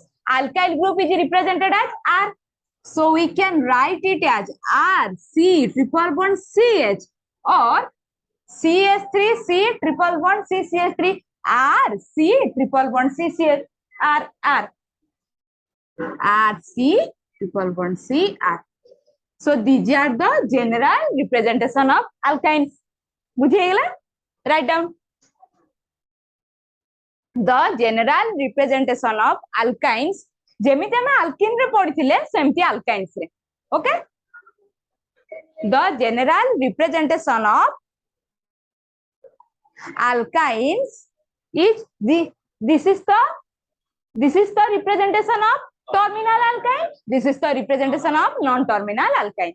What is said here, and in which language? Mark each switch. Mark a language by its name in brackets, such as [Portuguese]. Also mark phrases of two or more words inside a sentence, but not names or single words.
[English] Alkyl group is represented as R. So we can write it as R C triple bond CH or CH3 C triple bond CCH3 R C triple bond CCH R R R C triple bond C R. So these are the general representation of alkynes. बुझिएगा? Write down. The general representation of alkynes. [Odia] ଯେମିତି ହମେ alkene ରେ ପଢ଼ିଥିଲେ ସେମିତି alkynes ରେ. [English] Okay? The general representation of alkynes is this is the representation of terminal alkyne. This is the representation of non-terminal alkyne.